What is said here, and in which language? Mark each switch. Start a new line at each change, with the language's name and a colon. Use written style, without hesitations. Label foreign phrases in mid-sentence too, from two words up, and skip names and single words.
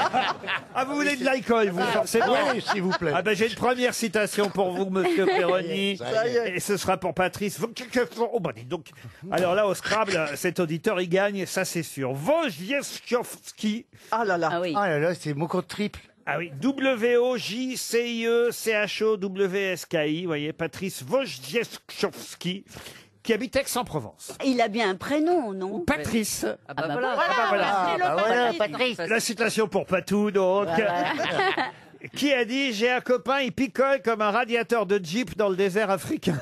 French: Ah, vous voulez de l'alcool, vous? C'est bon. Oui, s'il vous plaît. Ah ben, j'ai une première citation pour vous, monsieur Perroni. Ça y est. Et ce sera pour Patrice. Oh, bah, dites donc. Alors là, au Scrabble, cet auditeur, il gagne, ça c'est sûr. Wojciechowski. Ah là là. Ah oui. Oh là là, c'est mon compte triple. Ah oui, W-O-J-C-I-E-C-H-O-W-S-K-I. Vous voyez, Patrice Wojciechowski, qui habite Aix-en-Provence. Il a bien un prénom, non? Patrice. Ah bah bah voilà. Voilà, Patrice. La citation pour Patou, donc. Qui a dit « J'ai un copain, il picole comme un radiateur de Jeep dans le désert africain